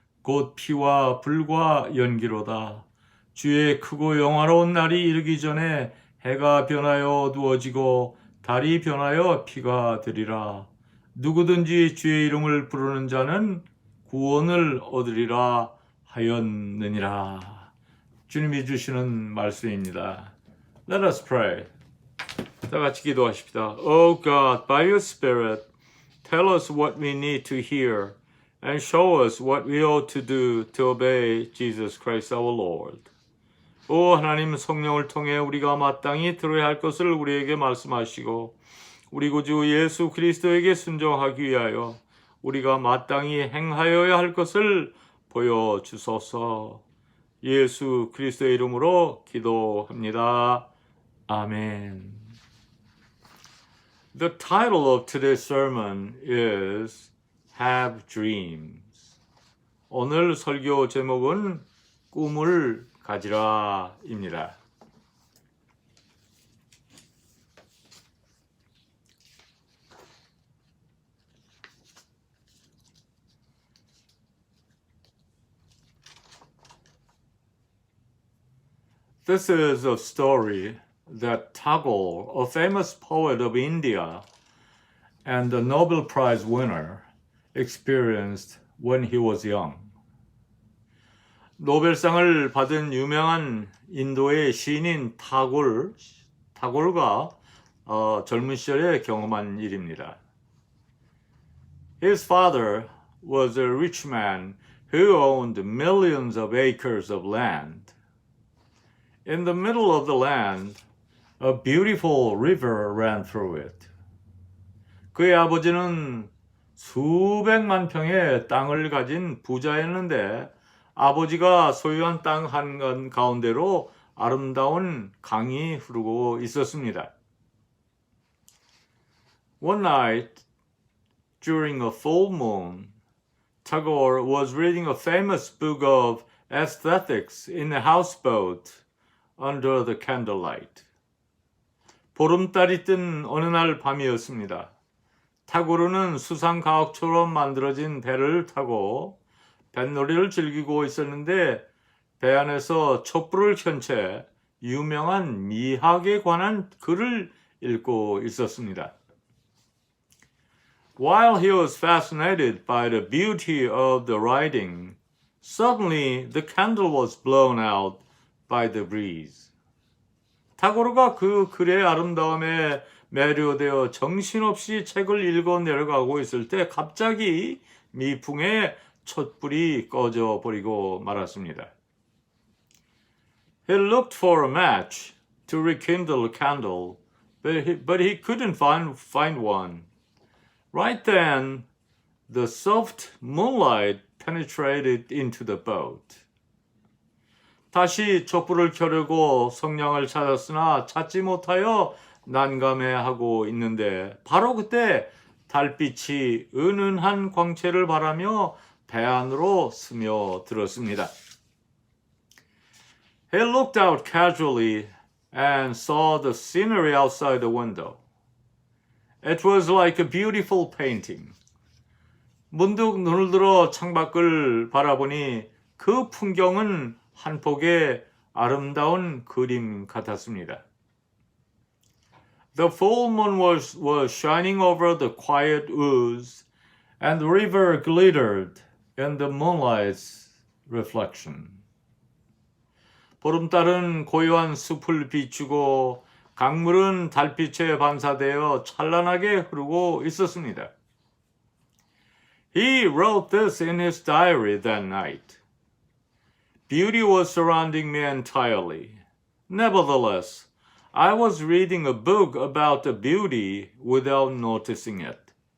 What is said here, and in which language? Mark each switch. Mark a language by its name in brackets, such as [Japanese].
[Korean] 곧 피와 불과 연기로다. 주의 크고 영화로운 날이 이르기 전에 해가 변하여 어두워지고 달이 변하여 피가 되리라. 누구든지 주의 이름을 부르는 자는 구원을 얻으리라 하였느니라. 주님이 주시는 말씀입니다. [English] Let us pray. [Korean] 다 같이 기도하십시다. [English] Oh God, by your Spirit, tell us what we need to hear and show us what we ought to do to obey Jesus Christ our Lord. [Korean] 오 하나님 성령을 통해 우리가 마땅히 들어야 할 것을 우리에게 말씀하시고 우리 구주 예수 그리스도에게 순종하기 위하여 우리가 마땅히 행하여야 할 것을 보여주소서. 예수 그리스도의 이름으로 기도합니다. 아멘. [English] The title of today's sermon is Have Dreams. [Korean] 오늘 설교 제목은 꿈을 가지라입니다. [English] This is a story that Tagore, a famous poet of India and a Nobel Prize winner, experienced when he was young. [Korean] 노벨상을 받은 유명한 인도의 시인인 타골가 젊은 시절에 경험한 일입니다. [English] His father was a rich man who owned millions of acres of land. In the middle of the land, a beautiful river ran through it. [Korean] 그의 아버지는 수백만 평의 땅을 가진 부자였는데 아버지가 소유한 땅 한 가운데로 아름다운 강이 흐르고 있었습니다. [English] One night, during a full moon, Tagore was reading a famous book of aesthetics in a houseboat under the candlelight. [Korean] 보름달이 뜬 어느 날 밤이었습니다. 타고르는 수상가옥처럼 만들어진 배를 타고 뱃놀이를 즐기고 있었는데 배 안에서 촛불을 켠 채 유명한 미학에 관한 글을 읽고 있었습니다. [English] While he was fascinated by the beauty of the writing, suddenly the candle was blown out by the breeze. [Korean] 타고르가 그 글의 아름다움에 매료되어 정신없이 책을 읽어 내려가고 있을 때 갑자기 미풍에 촛불이 꺼져 버리고 말았습니다. [English] He looked for a match to rekindle a candle, but he couldn't find one. Right then, the soft moonlight penetrated into the boat. [Korean] 다시 촛불을 켜려고 성냥을 찾았으나 찾지 못하여 난감해하고 있는데 바로 그때 달빛이 은은한 광채를 바라며 배 안으로 스며들었습니다. [English] He looked out casually and saw the scenery outside the window. It was like a beautiful painting. [Korean] 문득 눈을 들어 창밖을 바라보니 그 풍경은 한 폭의 아름다운 그림 같았습니다. [English] The full moon was shining over the quiet woods, and the river glittered in the moonlight's reflection. [Korean] 보름달은 고요한 숲을 비추고 강물은 달빛에 반사되어 찬란하게 흐르고 있었습니다. [English] He wrote this in his diary that night. Beauty was surrounding me entirely. Nevertheless, I was reading a book about the beauty without noticing it.